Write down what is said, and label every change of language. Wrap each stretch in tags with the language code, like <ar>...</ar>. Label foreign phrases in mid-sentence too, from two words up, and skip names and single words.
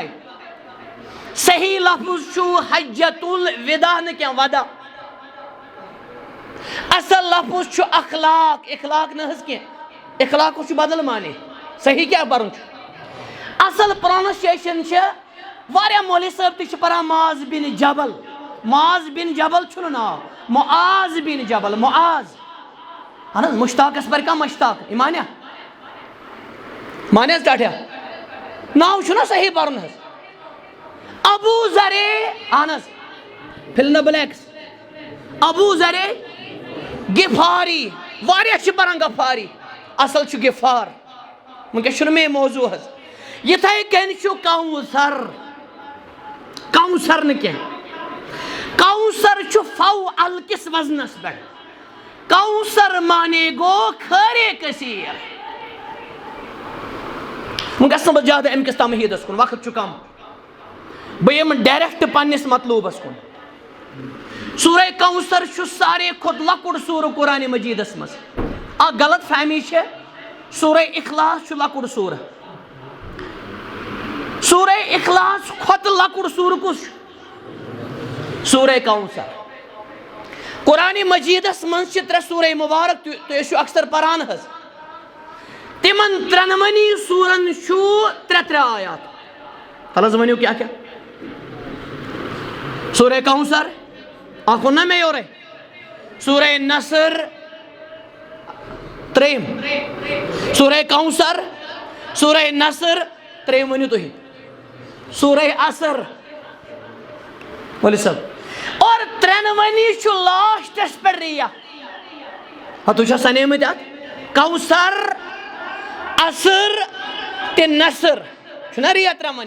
<ks>صحیح لفظ چھُ حجت الوداع نہٕ کینٛہہ، ودا۔ اصل لفظ چھُ اخلاق، اخلاق نہ حظ کینٛہہ، اخلاق چھُ بدل معنی، صحیح کیٛاہ پرُن چھُ۔ اصل پروننسیشن چھِ واریاہ مولوی صٲب تہِ چھِ پران معاذ بن جبل، معاذ بن جبل چھُنہٕ ناو، معاذ بن جبل، معاذ۔ اہن حظ مشتاقس پر کانٛہہ مشتاق، یہِ مانیٛا؟ مانیٛا حظ ٹاٹھیا؟ ناو چھُنہ صحیح پرُن حظ۔ ابو ذرے، اہن حظ</ks> <en>fill in the blanks,</en> <ks>ابو ذرے غفاری، واریاہ چھِ پران غفاری، اصل چھُ غفار، وٕنکٮ۪س چھُنہٕ مےٚ موضوع حظ۔ یِتھَے کٔنۍ چھُ کوثر، کوثر نہٕ کینٛہہ، کوثر چھُ فوعل کِس وزنس پٮ۪ٹھ، کوثر مانے گوٚو خٲرے کثیٖر۔ وۄنۍ گژھٕ نہٕ بہٕ زیادٕ اَمہِ کِس تمہیٖدس کُن، وقت چھُ کم، بہٕ یِمہٕ ڈایریکٹ پننِس مطلوبس کُن۔ سورہ کوثر چھُ ساروے کھۄتہٕ لۄکُٹ سورہ قرآنِ مجیدس منٛز۔ اکھ غلط فہمی چھےٚ، سورہ اخلاص چھُ لۄکُٹ سورہ، سورہ اخلاص کھۄتہٕ لۄکُٹ سورہ کُس چھُ؟ سورہ کوثر۔ قرآنِ مجیدس منٛز چھِ 3 سورہ مبارک، تُہۍ ٲسِو اکثر پران حظ، تِمن 3 سورن چھُ 3 آیات۔ تل حظ ؤنِو کیٛاہ کیٛاہ؟ سورہ کوثر اکھ ووٚن نا مےٚ یورے، سورہ نصر 3، سورہ کوثر، سورہ نصر 3 ؤنِو تُہۍ، سورہ عصر مولوی صٲب، اور 3 چھُ لاسٹس پٮ۪ٹھ رِیا۔ تُہۍ چھا سنیمٕتۍ اتھ؟ کوثر، عصر تہٕ نصر چھُنہ رِیا 3۔</ks>